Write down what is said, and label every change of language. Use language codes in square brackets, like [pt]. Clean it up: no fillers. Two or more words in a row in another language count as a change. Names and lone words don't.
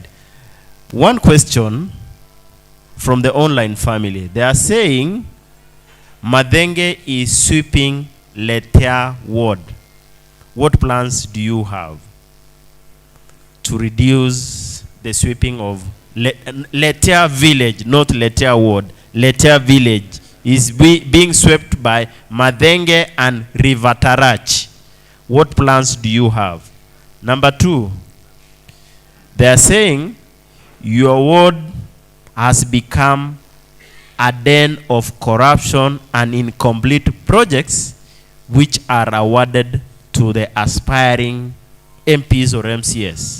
[en] 1 question from the online family. They are saying Madenge is sweeping Letea ward. What plans do you have to reduce the sweeping of Letea village, not Letea ward? Letea village is being swept by Madenge and Rivatarach. What plans do you have? Number 2, they are saying your ward has become a den of corruption and incomplete projects which are awarded to the aspiring MPs or MCS.